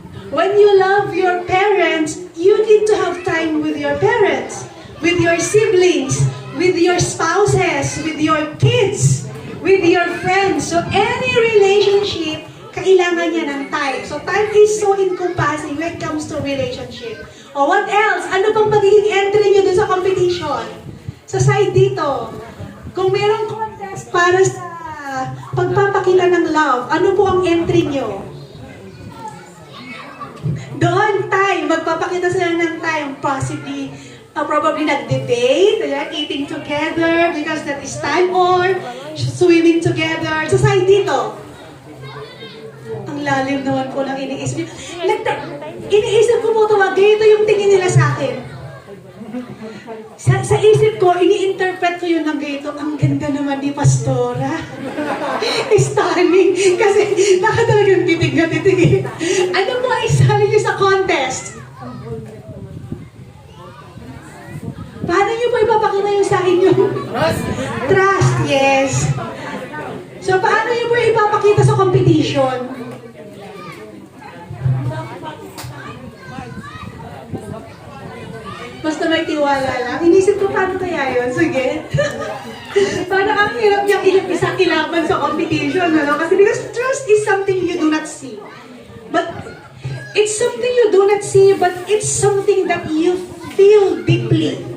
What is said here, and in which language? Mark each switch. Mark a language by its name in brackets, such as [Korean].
[English] When you love your parents, you need to have time with your parents, with your siblings, with your spouses, with your kids, with your friends. So any relationship, [Filipino] kailangan niya ng time. [English] So time is so encompassing when it comes to relationship. O what else? [Filipino] Ano pang magiging entry niyo dun sa competition? Sa side dito, kung merong contest para sa pagpapakita ng love, ano po ang entry niyo? Doon, time. Magpapakita sila ng time. [English] Possibly, probably nag-debate, eating together because that is time, or swimming together. [Filipino] Sa side dito. Ang lalim naman po ng iniisip. Iniisip ko po ito, ganito yung tingin nila sa akin. Sa isip ko, ini-interpret ko yun ng ganito, ang ganda naman ni Pastora. Stunning. Kasi nakatalagang titig na titig. Ano po ay isali niyo sa contest? Paano niyo po ipapakita yung sa inyo? [English] Trust, yes. [Filipino] So, paano niyo po ipapakita sa competition? Basta may tiwala lang. Inisip ko, paano kaya yun? Sige. Parang ang hirap niyang isang ilaban sa competition, ano? Kasi [English] because trust is something you do not see. But it's something you do not see, but it's something that you feel deeply.